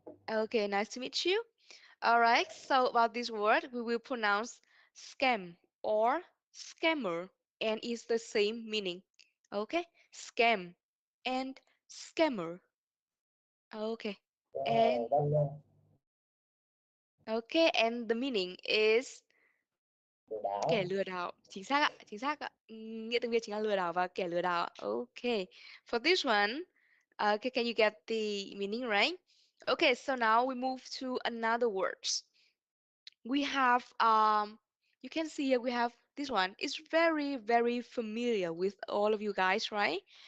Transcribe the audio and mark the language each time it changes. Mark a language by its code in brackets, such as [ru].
[en] Okay, nice to meet you. All right, so about this word, we will pronounce scam or scammer, and it's the same meaning. Okay, scam and scammer. Okay, and okay, and the meaning is [vi] kẻ lừa đảo. Chính xác ạ, chính xác ạ. Nghĩa tiếng Việt chính là lừa đảo và kẻ lừa đảo ạ. [en] Okay, for this one, okay, can you get the meaning right? Okay, so now we move to another words. We have you can see here we have this one. It's very very familiar with all of you guys, right?